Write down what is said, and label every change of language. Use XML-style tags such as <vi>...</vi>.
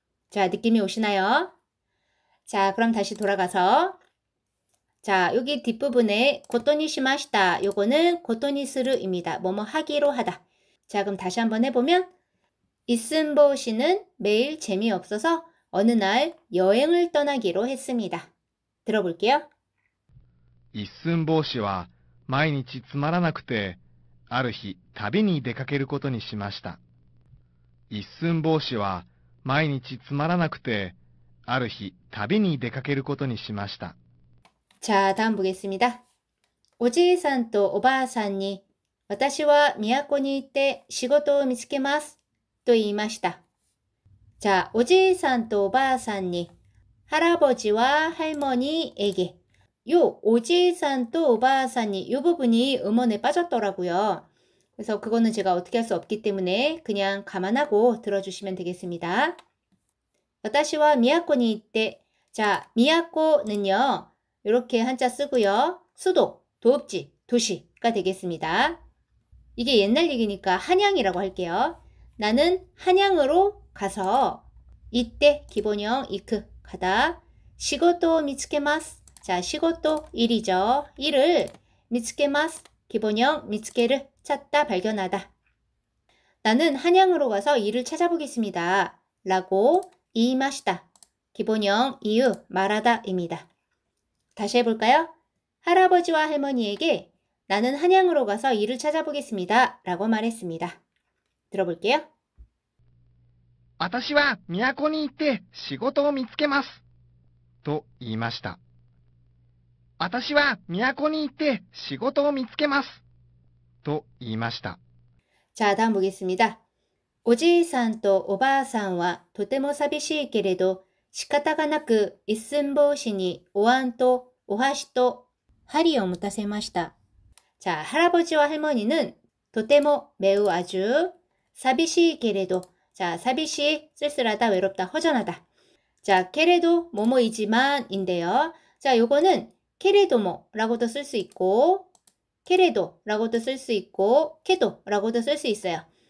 <ko>자, 느낌이 오시나요? 자, 그럼 다시 돌아가서 자, 여기 뒷부분에 고토니 시마시다. 요거는 고토니 스르입니다. 뭐뭐 하기로 하다. 자, 그럼 다시 한번 해보면 이슨보시는 매일 재미없어서 어느 날 여행을 떠나기로 했습니다. 들어볼게요.</ko> <ja>一寸法師は毎日つまらなくて、ある日旅に出かけることにしました。一寸法師は毎日つまらなくて、ある日旅に出かけることにしました。</ja> <ko>자, 다음 보겠습니다.</ko> <ja>오지いさんとおばあさんに私は都に行って仕事を見つけますと言いました。</ja> <ko>자,</ko> <ja>오지いさんとおばあさんに</ja> <ko>할아버지와 할머니에게 요 오지いさん또 오바아산이 요 부분이 음원에 빠졌더라고요. 그래서 그거는 제가 어떻게 할 수 없기 때문에 그냥 감안하고 들어주시면 되겠습니다.</ko> <ja>私は都に行って</ja> <ko>자, 미야코는요. 이렇게 한자 쓰고요. 수도, 도읍지, 도시가 되겠습니다. 이게 옛날 얘기니까 한양이라고 할게요. 나는 한양으로 가서 이때 기본형 이크 가다 시고토 미츠케마스. 자, 시고토 일이죠. 일을 미츠케마스. 기본형 미츠케를 찾다 발견하다. 나는 한양으로 가서 일을 찾아보겠습니다. 라고 이마시다. 기본형 이유 말하다입니다. 다시 해볼까요? 할아버지와 할머니에게 나는 한양으로 가서 일을 찾아보겠습니다. 라고 말했습니다. 들어볼게요.</ko> <ja>私は都に行って仕事を見つけます。と言いました。私は都に行って仕事を見つけます。と言いました。</ja> <ko>자, 다음 보겠습니다.</ko> <ja>오지いさんとおばあさんはとても寂しいけれど仕方がなく一寸法師にお椀とお箸と針を持たせました.</ja> <ko>자, 할아버지와 할머니는 とても 매우 아주</ko> <ja>寂しいけれど</ja> <ko>자, 사비시, 쓸쓸하다, 외롭다, 허전하다. 자, 케레도, 뭐뭐이지만인데요. 자, 요거는 케레도모라고도 쓸 수 있고, 케레도라고도 쓸 수 있고, 케도라고도 쓸 수 있어요.</ko>